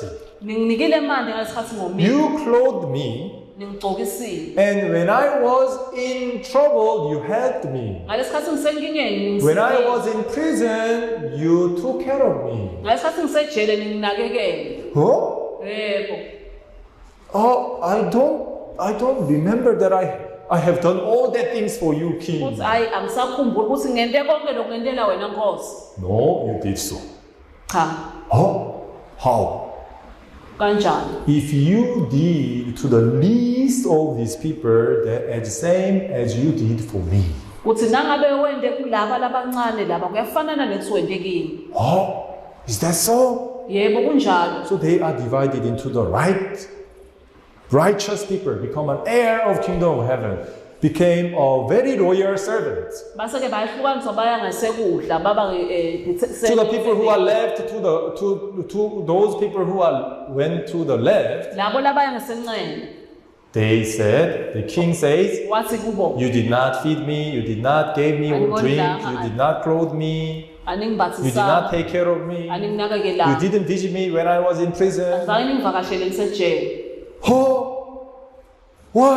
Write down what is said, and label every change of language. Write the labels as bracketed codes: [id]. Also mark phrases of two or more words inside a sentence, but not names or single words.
[ss] Ninginikile manje ngalesikhathi ngomile. [en] You clothed me. [ss] Ningigcokisile. [en] And when I was in trouble, you helped me. [ss] Ngalesikhathi ngisenkingeni [en] When I was in prison, you took care of me. [ss] ngalesikhathi ngisejele ninginakekele. Huh? Yebo. [en] Oh, I don't remember that I have done all that things for you, king. [ss] Uthi ayi angisakhumbuli ukuthi ngente konke lokungentela wena Nkosi. [en] No, you did so. [ss] Cha. [en] Oh, how? [ss] Kanjani? [en] If you did to the least of these people the same as you did for me. [ss] Uthi nangabe wende kulaba labancane laba kuyafanana nethi wende kimi. [en] Oh, is that so? [ss] Yebo kunjalo. [en] So they are divided into the right. Righteous people become an heir of kingdom of heaven, became a very loyal servant. [ss] Base ke bayahlukaniswa baya ngasekudla baba [en] To the people who are left, to those people who went to the left, [ss] labo labaya ngasenxele. [en] they said, the king says, [ss] Wathi kubo. [en] you did not feed me, you did not give me drink, you did not clothe me, you did not take care of me, you didn't visit me when I was in prison. Oh, why?